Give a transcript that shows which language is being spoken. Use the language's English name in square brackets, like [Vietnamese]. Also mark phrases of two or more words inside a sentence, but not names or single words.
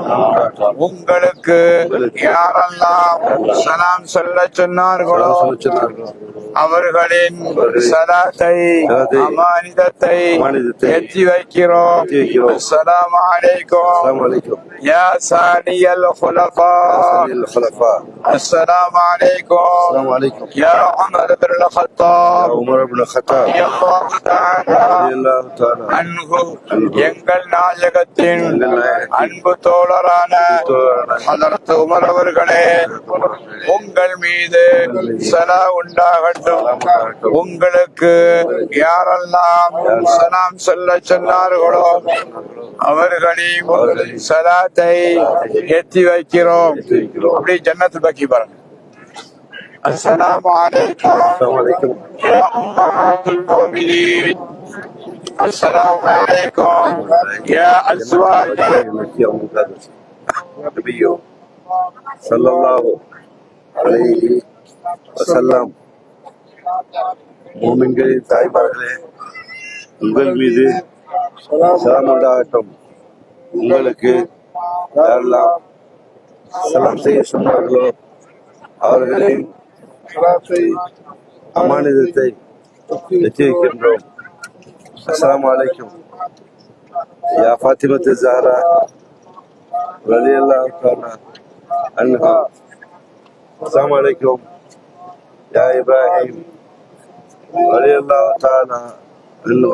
[Tamil] உங்களுக்கு யாரெல்லாம் சலாம் சொல்ல சொன்னார்களோ அவர்களின் சலாத்தை அமானிதத்தை எத்தி வைக்கிறோம். [Arabic] السلام عليكم يا ثاني الخلفاء. السلام عليكم يا عمر بن الخطاب. عمر بن الخطاب رضي الله تعالى رضي الله تعالى அன்ஹு. [Tamil] எங்கள் நாயகத்தின் அன்பு தோழரான ஹதரத் உமர் அவர்களே உங்கள் மீது சலா உண்டாகட்டும். உங்களுக்கு யாரெல்லாம் சலாம் சொல்ல சொன்னார்களோ அவர்களின் சலாத்தை எத்தி வைக்கிறோம். அப்படி ஜன்னத்துல் பக்கி பாருங்க. [Arabic] السلام عليكم يا أمهات المؤمنين. السلام عليكم يا أزواج النبي صلى الله عليه وسلم. [Tamil] மூமின்களின் தாய்மார்களே உங்கள் மீது சலாம் உண்டாகட்டும். உங்களுக்கு யாரெல்லாம் சலாம் செய்ய சொன்னார்களோ அவர்களின் அமானிதத்தை எத்தி வைக்கின்றோம். [Arabic] السلام عليكم يا فاطمة الزهراء رضي الله تعالى عنها. السلام عليكم يا إبراهيم رضي الله تعالى عنه.